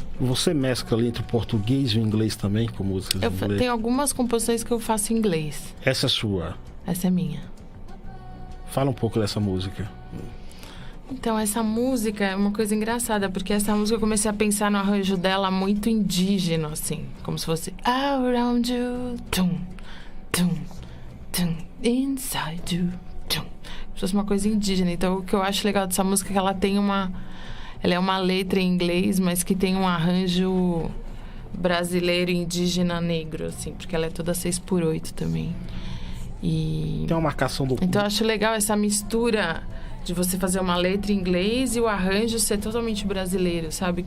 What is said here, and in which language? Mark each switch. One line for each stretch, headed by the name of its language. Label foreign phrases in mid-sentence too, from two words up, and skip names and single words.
Portuguese: Você mescla ali entre o português e o inglês também, com músicas em inglês? Tem algumas composições que eu faço em inglês. Essa é sua? Essa é minha. Fala um pouco dessa música. Então, essa música é uma coisa engraçada, porque essa música eu comecei a pensar no arranjo dela muito indígena, assim. Como se fosse
English: around you, tum, tum, tum, inside you, tum.
Portuguese: Como se fosse uma coisa indígena. Então, o que eu acho legal dessa música é que ela tem ela é uma letra em inglês, mas que tem um arranjo brasileiro, indígena, negro, assim. Porque ela é toda 6/8 também. E... tem uma marcação do... Então, eu acho legal essa mistura... de você fazer uma letra em inglês e o arranjo ser totalmente brasileiro, sabe?